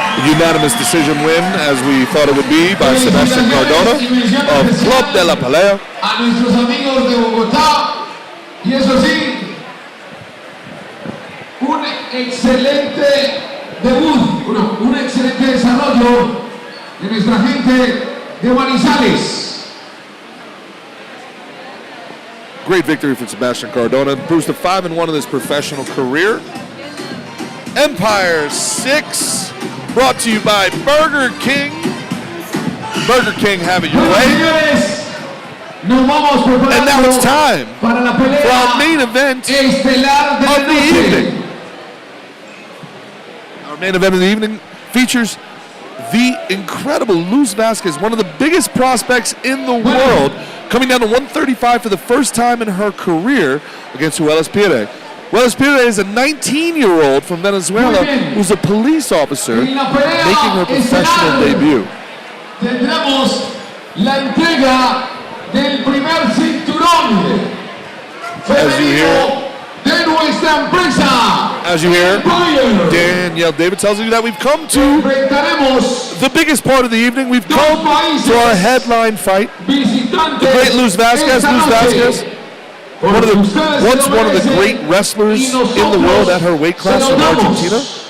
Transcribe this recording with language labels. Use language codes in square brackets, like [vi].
[en] Unanimous decision win, as we thought it would be, by Sebastian Cardona of Club de la Pelea. [es] A nuestros amigos de Bogotá, y eso sí, un excelente debut, un excelente desarrollo de nuestra gente de Manizales. [en] Great victory for Sebastian Cardona. Improves to 5-1 in his professional career. Empire 6, brought to you by Burger King. Burger King, have it your way. And now it's time for our main event of the evening. Our main event of the evening features the incredible Luz Vasquez, one of the biggest prospects in the world, coming down to 135 for the first time in her career against Huelas Pire. Huelas Pire is a 19-year-old from Venezuela who's a police officer making her professional debut. [es] Tendremos la entrega del primer cinturón femenino de nuestra empresa. [en] As you hear, Danielle David tells you that we've come to the biggest part of the evening. We've come to our headline fight. The great Luz Vasquez. Luz Vasquez, once one of the great wrestlers in the world at her weight class from Argentina.